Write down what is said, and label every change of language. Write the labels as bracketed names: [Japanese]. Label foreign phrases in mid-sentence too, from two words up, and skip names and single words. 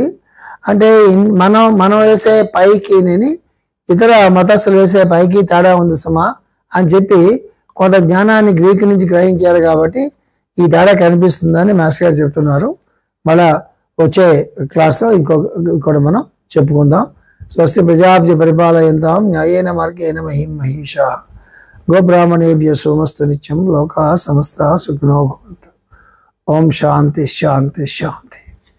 [Telugu] అంటే మనం వేసే పైకి నేను ఇతర మతస్థులు వేసే పైకి తేడా ఉంది సుమా అని చెప్పి కొంత జ్ఞానాన్ని గ్రీకు నుంచి గ్రహించారు. కాబట్టి ఈ తేడా కనిపిస్తుందని మాస్టర్ గారు చెప్తున్నారు. మళ్ళా వచ్చే క్లాస్లో ఇంకోటి మనం చెప్పుకుందాం. [Sanskrit] స్వస్తి ప్రజాభ్య పరిపాలయంతాం న్యాయేన మార్గేణ మహిం మహిషా గోబ్రాహ్మణేభ్య సోమస్తు నిత్యం లోకా సమస్త సుఖినో భవంతు. ఓం శాంతి శాంతి శాంతి.